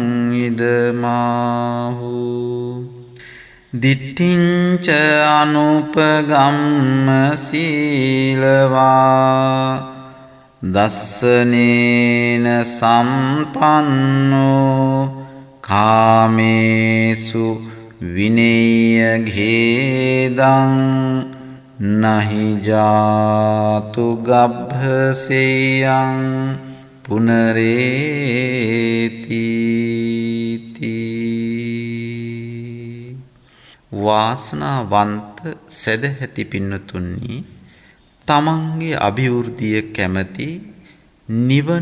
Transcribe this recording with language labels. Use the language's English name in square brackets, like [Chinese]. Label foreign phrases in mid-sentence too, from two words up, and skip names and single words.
[Pali] ඉදමාහු දිට්ඨිංච අනුපගම්ම සීලවා දස්සනේන සම්පන්නෝ කාමේසු විනේය ඝේදං නහි ජාතු ගබ්භසේයං [Sinhala] පුනරේති වාසනාවන්ත සදැහැති පින්නතුනි තමන්ගේ අභිවෘද්ධිය කැමැති නිවන